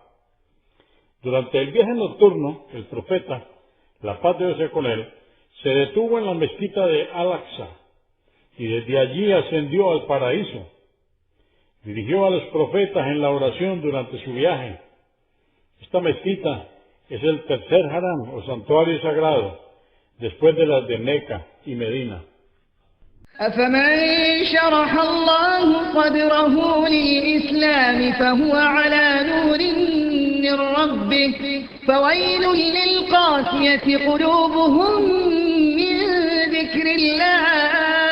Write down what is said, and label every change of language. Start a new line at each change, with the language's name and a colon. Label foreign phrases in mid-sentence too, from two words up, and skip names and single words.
Spanish: Durante el viaje nocturno, el profeta, la paz de Dios sea con él, se detuvo en la mezquita de Al-Aqsa, y desde allí ascendió al paraíso. Dirigió a los profetas en la oración durante su viaje. Esta mezquita es el tercer haram o santuario sagrado, después de las de Meca y Medina.
Arabic: أفمن شرح الله صدره للإسلام فهو على نور من ربه فويل للقاسية قلوبهم من ذكر الله